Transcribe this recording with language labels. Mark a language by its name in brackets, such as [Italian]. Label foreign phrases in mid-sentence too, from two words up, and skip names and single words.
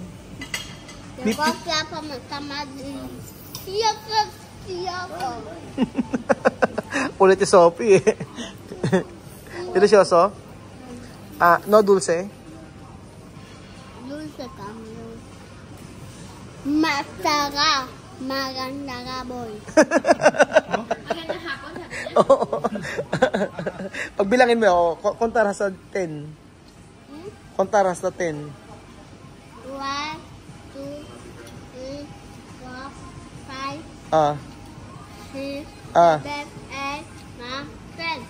[Spanish] Yo creo que está más delicioso. [Filipino] Ulit si Sophie eh. [Spanish] Delicioso? No dulce? Dulce cambio. [Filipino] Masarap. Maganda ka, boy. Magandang hapon, sabi niya. Oo. Pagbilangin mo, kontar sa 10. Kontar sa 10. 1, 2, 3, 4, 5, 6, 7, 8, 9, 10.